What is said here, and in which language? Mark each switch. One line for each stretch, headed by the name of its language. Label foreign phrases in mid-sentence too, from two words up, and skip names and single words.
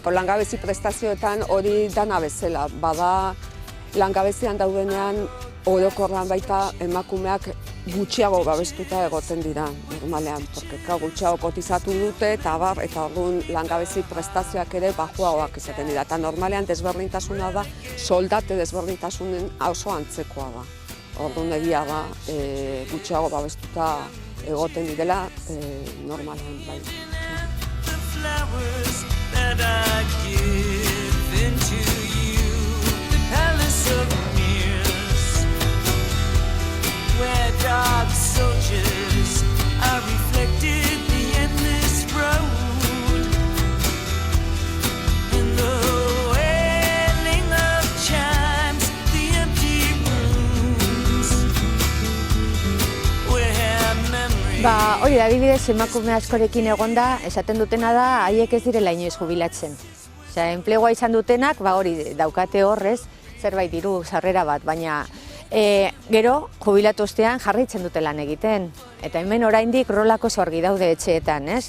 Basque: Langabezi prestazioetan hori dana bezala, bada langabezian daudenean orokorran baita emakumeak gutxiago babestuta egoten dira normalean, porque gutxiago kotizatu dute eta orduan langabezi prestazioak ere baxuagoak izaten dira. Eta normalean desberdintasuna da, soldate desberdintasunen oso antzekoa da. Orduan egia da gutxiago babestuta egoten direla normalean bai.
English: Where dark soldiers are reflected the endless road, in the wailing of chimes, the empty rooms, where memories.
Basque: Hori da, adibidez emakume askorekin egonda, esaten dutena da haiek ez direla inoiz jubilatzen. Osea, enplegua izan dutenak, hori daukate horrez, zerbait diru sarrera bat, baina gero, jubilatu ostean jarraitzen dute lan egiten. Eta hemen oraindik rolako argi daude etxeetan, ez?